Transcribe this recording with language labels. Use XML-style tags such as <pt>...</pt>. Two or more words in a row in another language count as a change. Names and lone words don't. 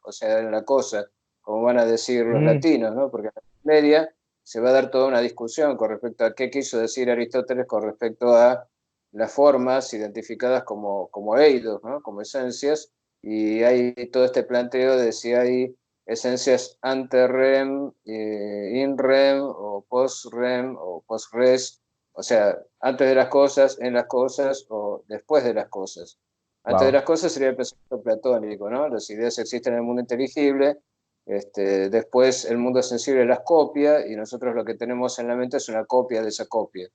<es>O sea, en la cosa, como van a decir los mm, latinos, ¿no? Porque en la media se va a dar toda una discusión con respecto a qué quiso decir Aristóteles con respecto a las formas identificadas como eidos, ¿no? Como esencias, y hay todo este planteo de si hay esencias</es> <la>ante-REM, in-REM</la> <es>o</es> <la>post-REM</la> <es>o</es> <la>post-res,</la> <es>o sea, antes de las cosas, en las cosas o después de las cosas. Antes de las wow. cosas sería el pensamiento platónico, ¿no? Las ideas existen en el mundo inteligible, después el mundo sensible las copia y nosotros lo que tenemos en la mente es una copia de esa copia.</es>